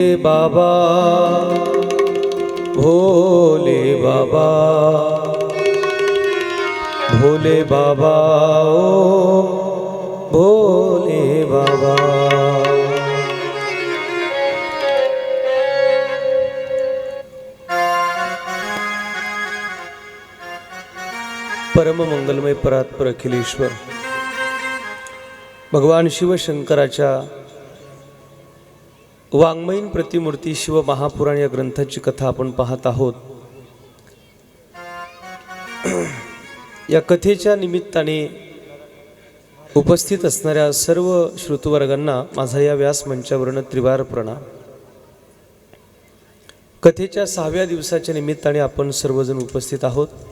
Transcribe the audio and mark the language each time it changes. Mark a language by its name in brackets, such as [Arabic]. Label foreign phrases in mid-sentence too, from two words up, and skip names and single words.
[Marathi] बाबा भोले बाबा, भोले बाबा ओ भोले बाबा। परम मंगलमय परात्पर अखिलेश्वर भगवान शिवशंकराच्या वाङ्मयीन प्रतिमूर्ती शिव महापुराण या ग्रंथाची कथा आपण पाहत आहोत। या कथेच्या निमित्ताने उपस्थित असणाऱ्या सर्व श्रोतृवर्गांना माझा या व्यासमंचावरून त्रिवार प्रणाम। कथेच्या 6व्या दिवसाच्या निमित्ताने आपण सर्वजण उपस्थित आहोत।